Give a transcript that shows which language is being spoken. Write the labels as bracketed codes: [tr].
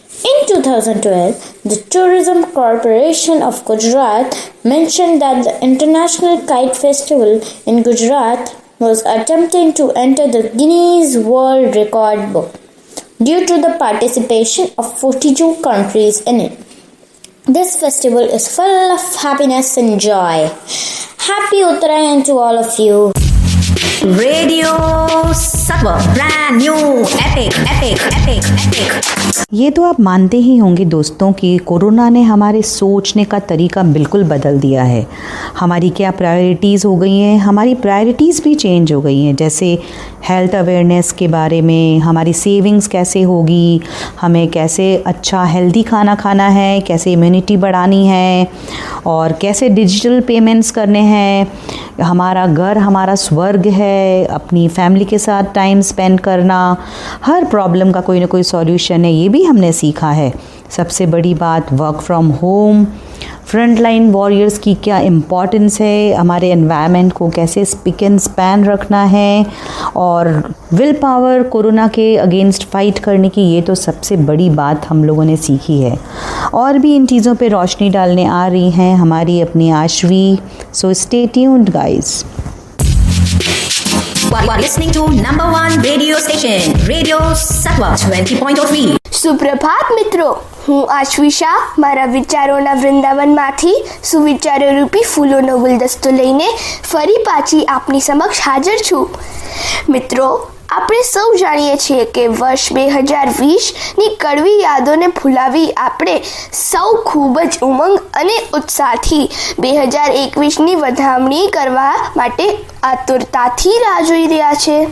[en] In 2012, the Tourism Corporation of Gujarat mentioned that the International Kite Festival in Gujarat was attempting to enter the Guinness World Record book due to the participation of 42 countries in it. This festival is full of happiness and joy. Happy Uttarayan to all of you. Radio Sattva, brand new, epic, epic, epic, epic. [hi] ये तो आप मानते ही होंगे दोस्तों कि corona ने हमारे सोचने का तरीका बिल्कुल बदल दिया है। हमारी क्या प्रायोरिटीज़ हो गई हैं, हमारी प्रायोरिटीज़ भी चेंज हो गई हैं। जैसे हेल्थ अवेयरनेस के बारे में, हमारी सेविंग्स कैसे होगी, हमें कैसे अच्छा हेल्दी खाना खाना है, कैसे इम्यूनिटी बढ़ानी है और कैसे डिजिटल पेमेंट्स करने हैं। हमारा घर हमारा स्वर्ग है, अपनी फैमिली के साथ टाइम स्पेंड करना, हर प्रॉब्लम का कोई ना कोई सॉल्यूशन है, ये भी हमने सीखा है। सबसे बड़ी बात work from home, front line warriors की क्या इम्पॉर्टेंस है, हमारे एनवायरनमेंट को कैसे स्पिक एंड स्पैन रखना है, और विल पावर कोरोना के अगेंस्ट फाइट करने की, ये तो सबसे बड़ी बात हम लोगों ने सीखी है। और भी इन चीज़ों पे रोशनी डालने आ रही हैं हमारी अपनी Ashwi. [en] So stay tuned guys. You are listening to number one radio station, Radio Sattva 20.3. [gu] સુપ્રભાત મિત્રો, હું આશ્વિશા મારા વિચારોના વૃંદાવનમાંથી સુવિચારો રૂપી ફૂલોનો ગુલદસ્તો લઈને ફરી પાછી આપની સમક્ષ હાજર છું. મિત્રો, આપણે સૌ જાણીએ છીએ કે વર્ષ 2020ની કડવી યાદોને ભૂલાવી આપણે સૌ ખૂબ જ ઉમંગ અને ઉત્સાહથી 2021ની વધામણી કરવા માટે આતુરતાથી રાહ જોઈ રહ્યા છે.